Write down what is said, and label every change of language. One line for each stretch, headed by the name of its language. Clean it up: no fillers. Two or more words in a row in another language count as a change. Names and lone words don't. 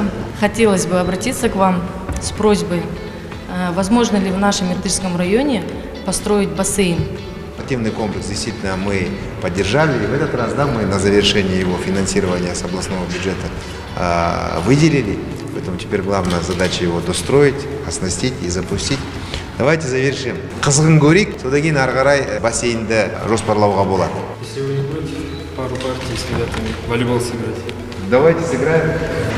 Russian: Хотелось бы обратиться к вам с просьбой, возможно ли в нашем Иртышском районе построить бассейн. Спортивный комплекс действительно мы поддержали, и в этот раз мы на завершение его финансирования с областного бюджета выделили. Поэтому теперь главная задача его достроить, оснастить и запустить. Давайте завершим.
Kazakh: Кызгын көрейік, содан кейін ары қарай бассейнді жоспарлауға болады.
Russian: Если вы не против, пару партий с ребятами волейбол сыграть. Давайте сыграем.